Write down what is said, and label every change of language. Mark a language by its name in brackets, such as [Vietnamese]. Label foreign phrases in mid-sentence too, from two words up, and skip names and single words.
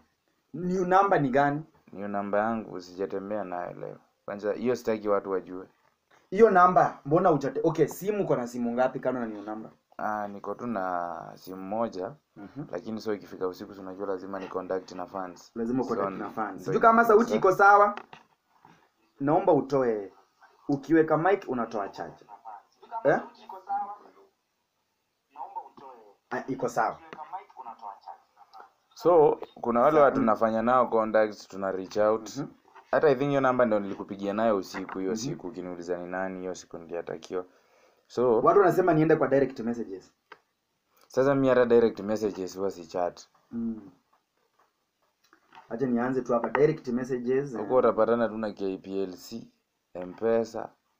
[English] New number [Swahili] ni gani? Hiyo namba yangu sijatembea nayo leo. Kwanza hiyo sitaki watu wajue. Hiyo namba mbona uchate? Okay, simu uko na simu ngapi kano na [English] new number? [Swahili] Niko tu na simu moja. Mhm. Lakini so ikifika usiku unajua lazima ni contact na fans. Lazima So, contact na fans. so- Sijui kama sauti iko sawa. Naomba utoe, ukiweka mic unatoa charge. Eh? Iko sawa. So kuna wale watu nafanya nao contacts, tuna [English] reach out. [Swahili] Hata [English] I think [Swahili] hiyo namba ndio nilikupigia nayo usiku hiyo siku ukiniuliza ni nani hiyo siku niliatakiwa. So Watu wanasema niende kwa [English] direct messages. [Swahili] sasa mimi hata [English] direct messages [Swahili] huwa si chat. Acha nianze tu hapa [English] direct messages. [Swahili] Huko utapatana tu na KPLC, M-Pesa.